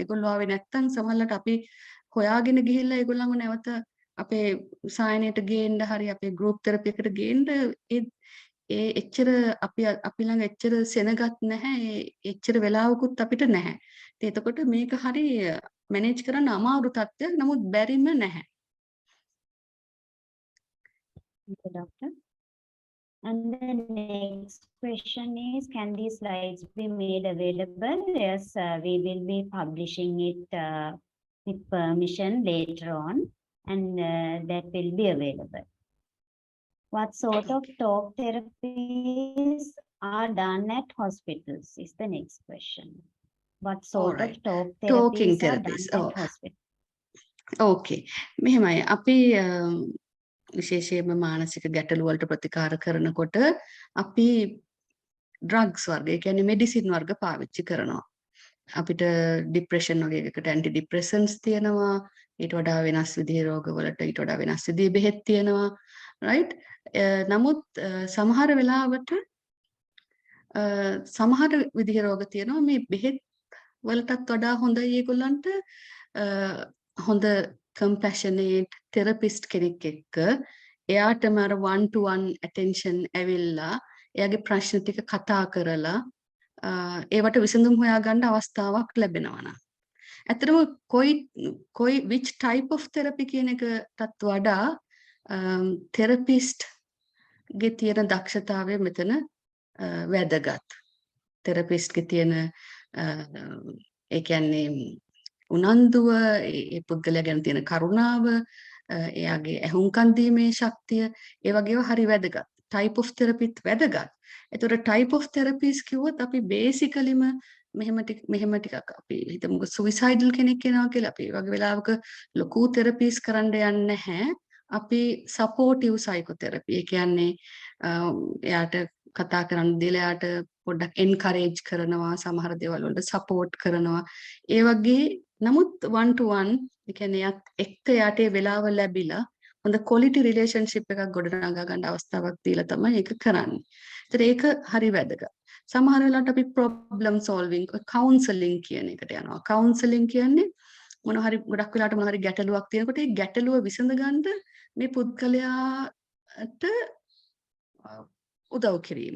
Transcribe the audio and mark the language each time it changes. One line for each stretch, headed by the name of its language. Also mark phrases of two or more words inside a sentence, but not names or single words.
Sinhala: ඒගොල්ලෝ ආවේ නැත්තම් සමහරවිට අපි හොයාගෙන ගිහිල්ලා ඒගොල්ලන්ව නැවත අපේ සායනයට ගේන්න හරි අපේ
English: group therapy
Sinhala: එකට ගේන්න ඒ එච්චර අපි ළඟ එච්චර සෙනගත් නැහැ. එච්චර වෙලාවකුත් අපිට නැහැ. ඉතින් එතකොට මේක හරි මැනේජ් කරන්න අමාරු තත්ත්වයක්. නමුත් බැරිම නැහැ.
English: Okay, doctor. And the next question is, can these slides be made available? Yes, we will be publishing it with permission later on, and that will be available. What sort of talk therapies are done at hospitals is the next question. What sort of talk Talking therapies are therapies. done at hospitals?
Sinhala: Okay. මෙහෙමයි. අපි විශේෂයෙන්ම මානසික ගැටලු වලට ප්‍රතිකාර කරනකොට අපි ඩ්‍රග්ස් වර්ග, ඒ කියන්නේ මෙඩිසින් වර්ග පාවිච්චි කරනවා. අපිට ડિප්‍රෙෂන් වගේ එකකට
English: anti depressants
Sinhala: තියෙනවා. ඊට වඩා වෙනස් විදිහේ රෝගවලට ඊට වඩා වෙනස් විදිහේ බෙහෙත් තියෙනවා. රයිට්? නමුත් සමහර වෙලාවට සමහර විදිහේ රෝග තියෙනවා මේ බෙහෙත් වලටත් වඩා හොඳයි ඒගොල්ලන්ට හොඳ
English: compassionate therapist
Sinhala: කෙනෙක් එක්ක එයාටම අර
English: 1-to-1 attention
Sinhala: ඇවිල්ලා එයාගේ ප්‍රශ්න ටික කතා කරලා ඒවට විසඳුම් හොයාගන්න අවස්ථාවක් ලැබෙනවා නම් ඇත්තටම කොයි
English: which type of therapy
Sinhala: කියන එකටත් වඩා තෙරපිස්ට් ගේ තියෙන දක්ෂතාවය මෙතන වැදගත්. තෙරපිස්ට් ගේ තියෙන ඒ කියන්නේ උනන්දුව ඒ පුද්ගලයා ගැන තියෙන කරුණාව එයාගේ ඇහුම්කන් දීමේ ශක්තිය ඒ වගේව හරි වැදගත්.
English: type of therapy
Sinhala: වැදගත්. ඒතකොට
English: type of therapies
Sinhala: කිව්වොත් අපි basicallyම මෙහෙම ටිකක් අපි හිතමුකෝ suicidal කෙනෙක් වෙනවා කියලා අපි වගේ වෙලාවක ලොකු therapies කරන්න යන්නේ නැහැ.
English: අපි supportive psychotherapy.
Sinhala: ඒ කියන්නේ එයාට කතා කරන්න දීලා එයාට පොඩ්ඩක් encourage කරනවා, සමහර දේවල් වලට support කරනවා. ඒ වගේ නමුත්
English: one to one
Sinhala: ඒ කියන්නේ එක්ක යාට ඒ වෙලාව ලැබිලා හොඳ
English: quality relationship
Sinhala: එකක් ගොඩනගා ගන්න අවස්ථාවක් දීලා තමයි ඒක කරන්නේ. ඒතර ඒක හරි වැදගත්. සමහර වෙලාවට අපි
English: problem solving counseling
Sinhala: කියන එකට යනවා. counseling කියන්නේ මොන හරි ගොඩක් වෙලාවට මොන හරි ගැටලුවක් තියෙනකොට ඒ ගැටලුව විසඳ ගන්න මේ පුද්ගලයාට උදව් කිරීම.